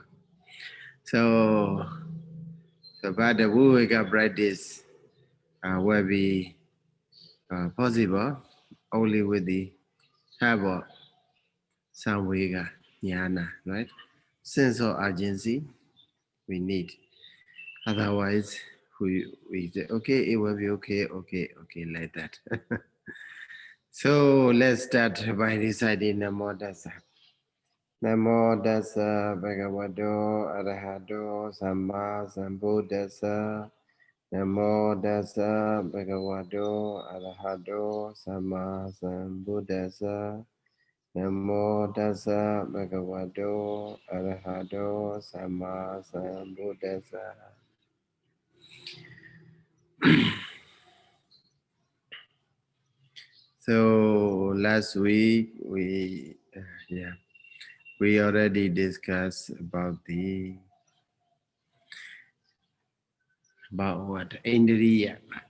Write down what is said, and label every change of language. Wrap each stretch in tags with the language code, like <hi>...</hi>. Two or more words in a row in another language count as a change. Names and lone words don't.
<en>So, but the Viveka practice will be possible only with the help of</en> <pi>Samvega Jnana,</pi> <en>right? Sense of urgency we need. Otherwise, we say, okay, it will be okay, like that. So let's start by reciting</en> <pi>Namo Tassa. Namo Tassa Bhagavato Arahato Samma Sambuddhassa. Namo Tassa Bhagavato Arahato Samma Sambuddhassa. Namo Tassa Bhagavato Arahato Samma Sambuddhassa.</pi> <en>So last week we already discussed about what Indriya.</en>